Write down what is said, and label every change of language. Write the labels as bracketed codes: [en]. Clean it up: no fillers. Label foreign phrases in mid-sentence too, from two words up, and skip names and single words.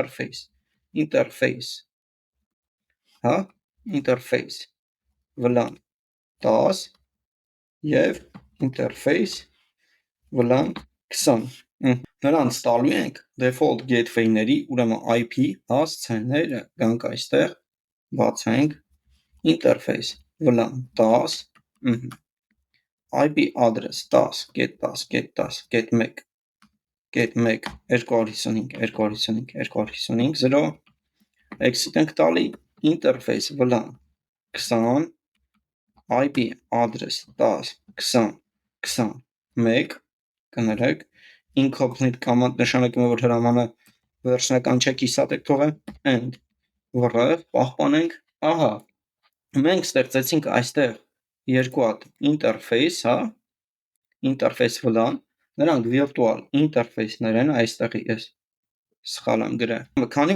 [en] interface, VLAN 10 և interface VLAN 20, [hy] նրանց տալու ենք [en] default gateway- [hy] ների, ուրեմն IP հասցեները, գանք այստեղ, բացենք, [en] interface VLAN 10, IP address 10.10.10.1.1.255.255.255.0, exit ենք տալի, interface VLAN 20, IP address 10.20.21, [hy] կներեք, [en] incomplete command [hy] նշանակում է, որ հրամանը վերջնական չէ, կիսատ եք թողել, and վռ պահպանենք, ահա, մենք ստեղծեցինք այստեղ երկու հատ ինտերֆեյս, հա, ինտերֆեյս վլան, նրանք վիրտուալ ինտերֆեյսներ են, այստեղ ես սխալ եմ գրել, քանի